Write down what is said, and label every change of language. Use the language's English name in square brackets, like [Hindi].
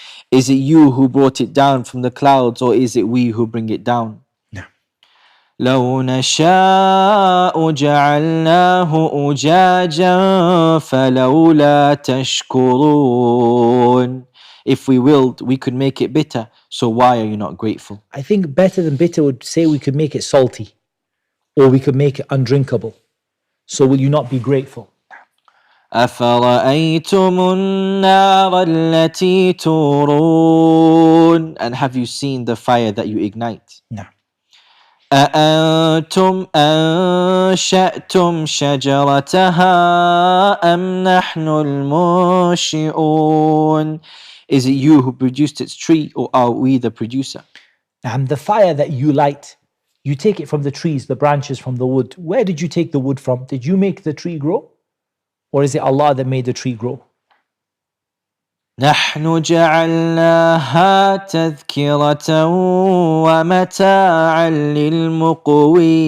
[English] Is it you who brought it down from the clouds or is it we who bring it down? No. [Arabic] لو نشاء جعلناه أجاجا فلولا تشكرون. [English] If we willed, we could make it bitter. So why are you not grateful? I think better than bitter would say we could make it salty or we could make it undrinkable. So will you not be grateful? [Arabic] أفرأيتم النار التي تورون. [English] And have you seen the fire that you ignite? No. [Arabic] أأنتم أنشأتم شجرتها أم نحن المنشئون. [English] Is it you who produced its tree, or are we the producer? The fire that you light, you take it from the trees, the branches from the wood. Where did you take the wood from? Did you make the tree grow? Or is it Allah that made the tree grow? [Arabic] نحن جعلناها تذكرة ومتاعا للمقوين.